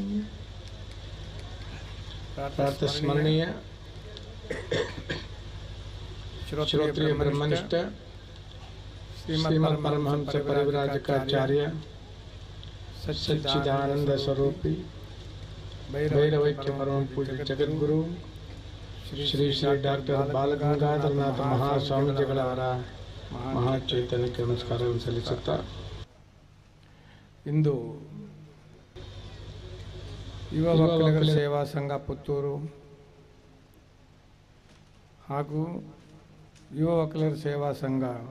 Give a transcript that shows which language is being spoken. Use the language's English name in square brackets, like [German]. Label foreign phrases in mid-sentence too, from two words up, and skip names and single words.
[Kannada] ಪ್ರಾತಸ್ಮರಣೀಯ ಶ್ರೋತ್ರಿಯ ಬ್ರಹ್ಮನಿಷ್ಠ ಶ್ರೀಮದ್ ಪರಮಹಂಸ ಪರಿವ್ರಾಜಕಾಚಾರ್ಯ ಸಚ್ಚಿದಾನಂದ ಸ್ವರೂಪಿ ಭೈರವೈಕ್ಯ ಪರಮ ಪೂಜ್ಯ ಜಗದ್ಗುರು ಶ್ರೀ ಶ್ರೀ ಡಾಕ್ಟರ್ ಬಾಲಗಂಗಾಧರನಾಥ ಮಹಾಸ್ವಾಮೀಜಿಗಳವರ ಮಹಾಚೈತನ್ಯಕ್ಕೆ ನಮಸ್ಕಾರವನ್ನು ಸಲ್ಲಿಸುತ್ತಾ, ಇಂದು ಯುವ ಒಕ್ಕಲಿಗರ ಸೇವಾ ಸಂಘ ಪುತ್ತೂರು ಹಾಗೂ ಯುವ ಒಕ್ಕಲಿಗರ ಸೇವಾ ಸಂಘ